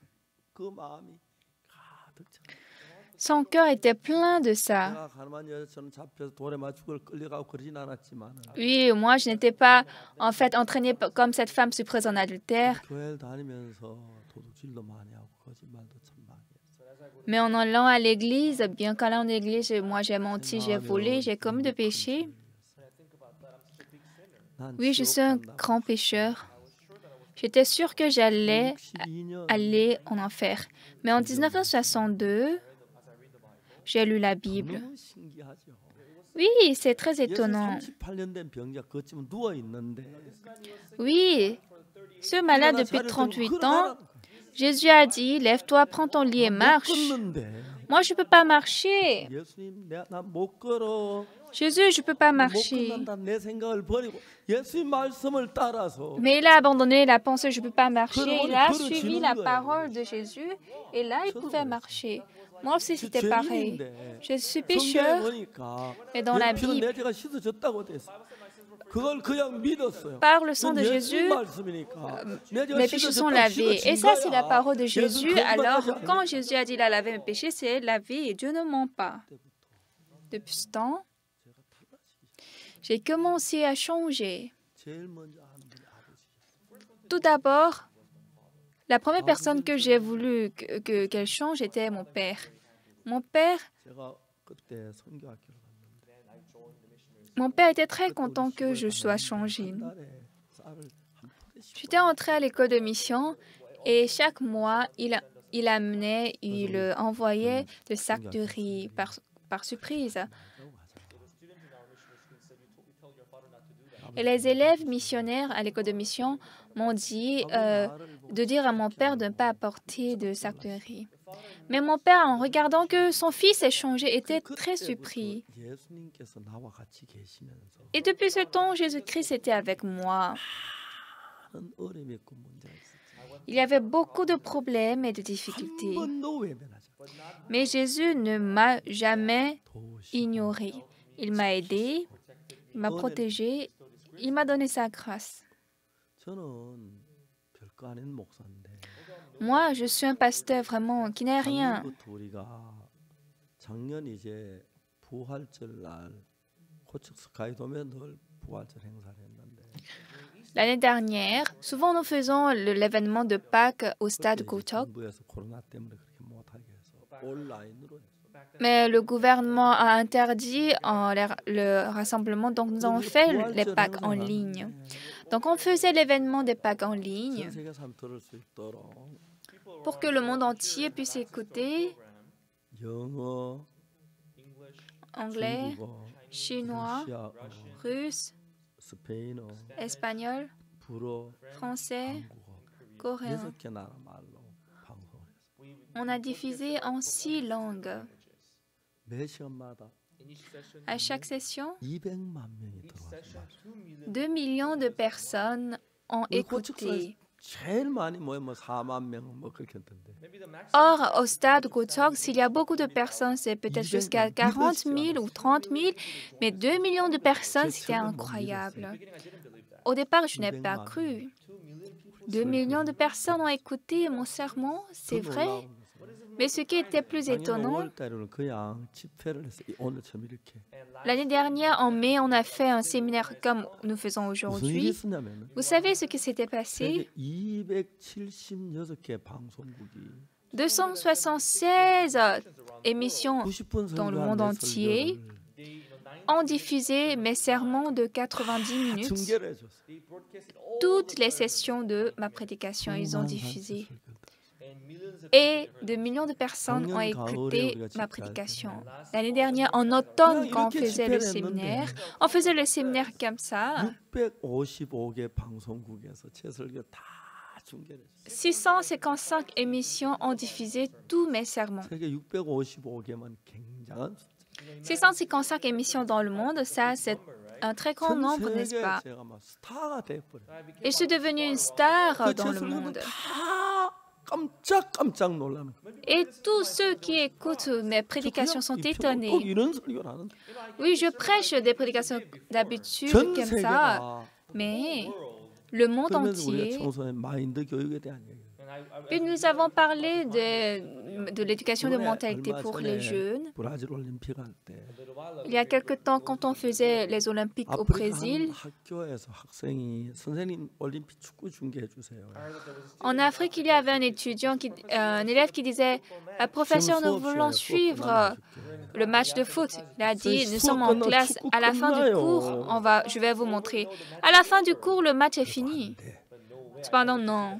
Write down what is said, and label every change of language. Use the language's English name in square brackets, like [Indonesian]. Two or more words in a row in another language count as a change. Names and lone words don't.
[Korean] 그 마음이 가득 차. [French] Son cœur était plein de ça. [Korean] 내가 가늠한 여자처럼 잡혀서 돌에 맞추고 끌려가고 그러진 않았지만 [French] Oui, moi, je n'étais pas en fait entraînée comme cette femme surprise en adultère, [Korean] 교회를 다니면서 도둑질도 많이 하고 거짓말도 참 많이 했어. [French] mais en allant à l'église, bien qu'allant à l'église, moi j'ai menti, j'ai volé, j'ai commis de péchés. [Korean] 난 [French] Oui, je [Korean] 지옥 [French] suis un [Korean] 간다고. [French] grand pécheur. J'étais sûre que j'allais [Korean] 62년 [French] aller en enfer. Mais en 1962, j'ai lu la Bible. [Korean] 너무 신기하죠. [French] Oui, c'est très [Korean] 예수 [French] étonnant. [Korean] 38년 된 병자 거치면 누워 있는데 [French] Oui, ce malade depuis 38 ans, Jésus a dit, lève-toi, prends ton lit et marche. Moi, je ne peux pas marcher. [Korean] 예수님 나못 걸어. [French] Jésus, je ne peux pas [Korean] 못 [French] marcher. [Korean] 건넌다 내 생각을 버리고 예수님 말씀을 따라서 [French] Mais il a abandonné la pensée, je ne peux pas marcher. Il a suivi la parole de Jésus et là, il pouvait marcher. Moi aussi, c'était pareil. Je suis pécheur, et dans la Bible, [Korean] 내 죄가 씻어졌다고 돼 있어. 그걸 그냥 믿었어요. [French] par le sang de [Korean] 그건 [French] Jésus, [Korean] 예수님 말씀이니까. 내 죄가 [French] mes péchés sont [Korean] 씻어졌다고 [French] lavés. Et ça, c'est la [Korean] 씻어진 [French] parole de [Korean] 거야. [French] Jésus. [Korean] 예수는 [French] Alors, [Korean] 거짓말하지 [French] quand [Korean] 않아요. [French] Jésus a dit il a lavé mes péchés, c'est lavé et Dieu ne ment pas. Depuis ce temps, j'ai commencé à changer. [Korean] 제일 먼저 하는 분이 아버지예요. [French] Tout d'abord, la première personne que j'ai voulu qu'elle change était mon père. Mon père [Korean] 제가 그때 선교학교를 갔는데 [French] Mon père était très content que je sois changée. [Korean] 한 달에 쌀을 한 포대씩 [French] J'étais entrée à l'école de mission et chaque mois, il envoyait le sac de riz par surprise. Et les élèves missionnaires à l'école de mission m'ont dit de dire à mon père de ne pas apporter de sac de riz. Mais mon père, en regardant que son fils est changé, était très surpris. [Korean] 예수님께서 나와 같이 계시면서 [French] Et depuis ce temps, Jésus-Christ était avec moi. [Korean] 많은 어려움이 있고 문제가 있었지. [French] Il y avait beaucoup de problèmes et de [Korean] 한 [French] difficultés. [Korean] 번도 외면하지 않았어요. [French] Mais Jésus ne m'a jamais [Korean] 도우시고 [French] ignoré. Il m'a aidé, il m'a protégé, il m'a donné sa grâce. [Korean] 저는 별거 아닌 목사인데 [French] Moi, je suis un pasteur vraiment qui n'est rien. [Korean] 작년부터 우리가 작년 이제 부활절 날 고척 스카이돔에 늘 부활절 행사를 했는데 [French] L'année dernière, souvent nous faisons l'événement de Pâques au stade [Korean] 그때 이제 [French] Kochok. [Korean] 정부에서 코로나 때문에 그렇게 못하게 해서 온라인으로 했어요. [French] Mais le gouvernement a interdit le rassemblement, donc nous avons fait les Pâques en ligne. Donc on faisait l'événement des Pâques en ligne [Korean] 전 세계에서 한번 들을 수 있도록 [French] pour que le monde entier puisse écouter [Korean] 영어, [French] anglais, [Korean] 중국어, [French] chinois, [Korean] 러시아어, [French] russe, [Korean] 스페인어, [French] espagnol, [Korean] 불어, [French] français, [Korean] 한국어 [French] coréen. [Korean] 6개 나라 말로 방송을 했어요. [French] On a diffusé en 6 langues. [Korean] 매 시간마다 [French] À chaque session, [Korean] 200만 명이 들어왔어요. [French] 2 millions de personnes ont [Korean] 우리 고척사에 [French] écouté. [Korean] 제일 많이 모여 뭐 4만 명 뭐 그렇게 했던데. [French] Or, au stade Gotok, s'il y a beaucoup de personnes, c'est peut-être jusqu'à 40 000 ou 30 000, mais 2 millions de personnes, c'était incroyable. Au départ, je n'ai pas cru. 2 millions de personnes ont écouté mon sermon, c'est vrai. Mais ce qui était plus étonnant, [Korean] 5월달에는 그냥 집회를 했어요. 오늘처럼 이렇게. [French] l'année dernière, en mai, on a fait un séminaire comme nous faisons [Korean] 무슨 일이 [French] aujourd'hui. [Korean] 있었냐면 [French] Vous savez ce qui s'était passé? [Korean] 세계 276개 방송국이 [French] 276 émissions [Korean] 90분 [French] dans le [Korean] 설교한 [French] monde [Korean] 내 [French] entier [Korean] 설교를 [French] ont diffusé mes sermons de 90 minutes. [Korean] 중계를 해줬어요. [French] Toutes les sessions de ma prédication, ils ont [Korean] 수많은 [French] diffusé. [Korean] 설교들. [French] Et de millions de personnes ont écouté ma prédication. L'année dernière, en automne, quand on faisait le séminaire, comme ça. [Korean] 655개 방송국에서 제 설교 다 중계를 했어요. [French] 655 émissions ont diffusé tous mes sermons. [Korean] 세계 655개만 굉장한 숫자. [French] 655 émissions dans le monde, ça, c'est un très grand [Korean] 전 [French] nombre, n'est-ce [Korean] 세계에 [French] pas? [Korean] 제가 막 스타가 돼버려요. [French] Et je suis devenue une star [Korean] 그 [French] dans [Korean] 제 [French] le [Korean] 설교는 [French] monde. [Korean] 다 깜짝 놀라는 거예요. [French] Et tous ceux qui écoutent mes prédications sont [Korean] 꼭 [French] étonnés. [Korean] 이런 설교를 하는데 [French] Oui, je prêche des prédications d'habitude [Korean] 전 [French] comme ça, [Korean] 세계가 [French] mais le monde [Korean] 그러면서 우리가 [French] entier. [Korean] 청소년 마인드 교육에 대한 얘기예요. [French] Puis nous avons parlé de l'éducation de [Korean] 이번에 [French] mentalité [Korean] 얼마 [French] pour [Korean] 전에 [French] les jeunes. [Korean] 브라질 올림픽 할 때 [French] Il y a quelque temps, quand on faisait les Olympiques au [Korean] 아프리카 [French] Brésil, [Korean] 한 학교에서 학생이 선생님 올림픽 축구 중계해 주세요. [French] en Afrique, il y avait un étudiant, un élève qui disait Professeur, nous voulons suivre le match de foot. Il a dit nous sommes en classe. À la fin du cours, je vais vous montrer. À la fin du cours, le match est fini. Cependant, non.